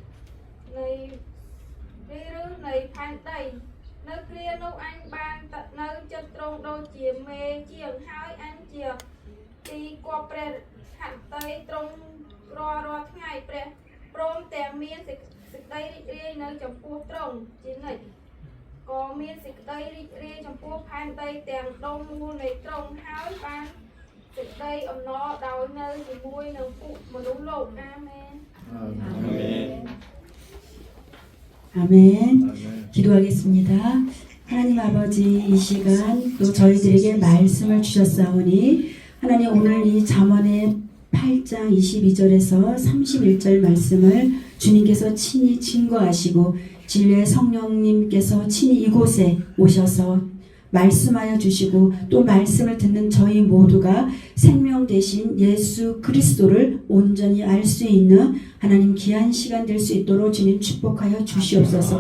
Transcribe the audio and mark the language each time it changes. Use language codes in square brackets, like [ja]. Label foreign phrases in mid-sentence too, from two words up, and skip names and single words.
[km] នៃផែនដីនៅគ្រានោះអញបាននៅចិត្តទ្រង់ដូចជាមេជាងហើយអញជាទីគប់ព្រះហត្ថតីទ្រង់រាល់ថ្ងៃព្រះព្រមទាំងមានសេចក្តីរីករាយនៅចំពោះទ្រង់ជានិច្ចក៏មានសេចក្តីរីករាយចំពោះផែនដីទាំងដុំមូលនៃទ្រង់ហើយបានសេចក្តីអំណរដោយនៅជាមួយនឹងពួកមនុស្សលោកអាមែន [ko] 아멘. 기도하겠습니다. 하나님 아버지 이 시간 또 저희들에게 말씀을 주셨사오니 하나님 오늘 이 잠언의 8장 22절에서 31절 말씀을 주님께서 친히 증거하시고 진리의 성령님께서 친히 이곳에 오셔서 말씀하여 주시고 또 말씀을 듣는 저희 모두가 생명 되신 예수 그리스도를 온전히 알 수 있는 하나님 귀한 시간 될 수 있도록 주님 축복하여 주시옵소서.